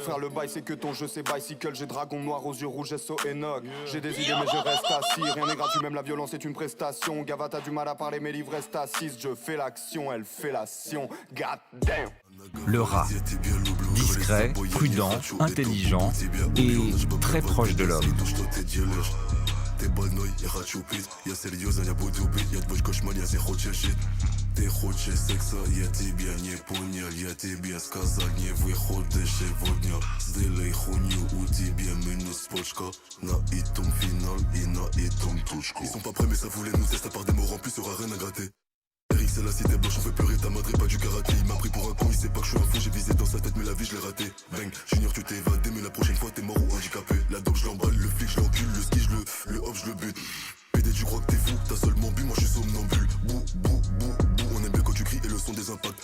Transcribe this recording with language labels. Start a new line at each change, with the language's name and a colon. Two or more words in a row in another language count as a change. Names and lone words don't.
French: Frère le bail c'est que ton jeu c'est bicycle. J'ai dragon noir aux yeux rouges SO Enoch, yeah. J'ai des idées mais je reste assis. Rien n'est gratuit, même la violence est une prestation. Gava t'as du mal à parler, mes livres restent assises. Je fais l'action, elle fait l'action.
English: God damn.
French: Le rat, discret, prudent, intelligent et très proche de l'homme.
Russian: Ты больной, я хочу пить. Я серьезно, я буду убить. Я твой кошмар, я не хочешь жить. Ты хочешь секса, я тебя не понял. Я тебе сказал, не выходишь сегодня. Сделай хуйню, у тебя минус почка. На этом финал и на этом точка.
French: Ils sont pas prêts mais ça voulait nous tester. À part des mots remplis, sera rien à gratter. Eric c'est la cité blanche, on fait pleurer ta madre et pas du karaté. Il m'a pris pour un con, il sait pas que je suis un fou. J'ai visé dans sa tête mais la vie je l'ai raté. Bang, Junior tu t'es évadé mais la prochaine fois t'es mort ou handicapé. La dope je l'emballe, le flic je l'encule, le ski le hop je le bute. PD tu crois que t'es fou, t'as seulement bu, moi je suis somnambule. Bou, bou, bou, bou, on aime bien quand tu cries et le son des impacts.